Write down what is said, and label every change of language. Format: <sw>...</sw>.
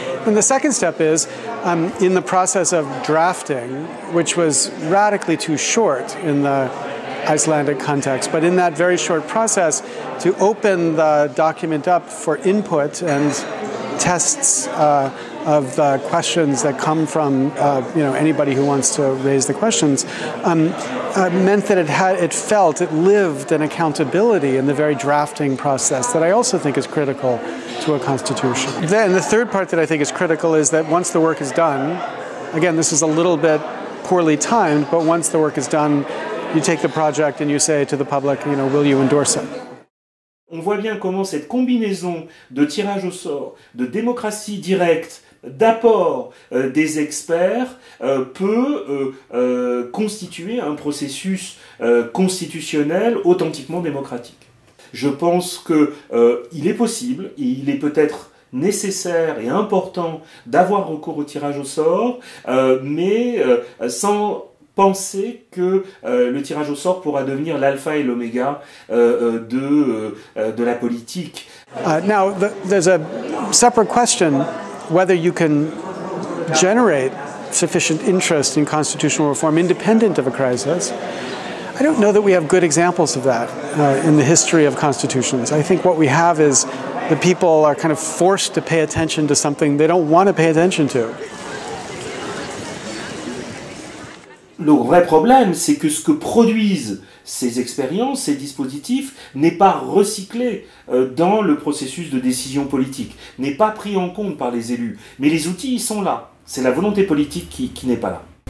<en>And the second step is, in the process of drafting, which was radically too short in the Icelandic context, but in that very short process, to open the document up for input and tests of the questions that come from anybody who wants to raise the questions, meant that it lived an accountability in the very drafting process that I also think is critical to a constitution. Then the third part that I think is critical is that once the work is done, again, this is a little bit poorly timed, but once the work is done, you take the project and you say to the public, will you endorse it?</en> <fr>On voit bien comment cette combinaison de tirage au sort, de démocratie directe, d'apport des experts peut constituer un processus constitutionnel authentiquement démocratique. Je pense qu'il est possible, et il est peut-être nécessaire et important d'avoir recours au tirage au sort, mais sans penser que le tirage au sort pourra devenir l'alpha et l'oméga de la politique.</fr> <en>Now, there's a separate question whether you can generate sufficient interest in constitutional reform independent of a crisis. I don't know that we have good examples of that in the history of constitutions. I think what we have is the people are kind of forced to pay attention to something they don't want to pay attention to.</en> <fr>Le vrai problème, c'est que ce que produisent ces expériences, ces dispositifs, n'est pas recyclé dans le processus de décision politique, n'est pas pris en compte par les élus. Mais les outils, ils sont là. C'est la volonté politique qui n'est pas là.</fr>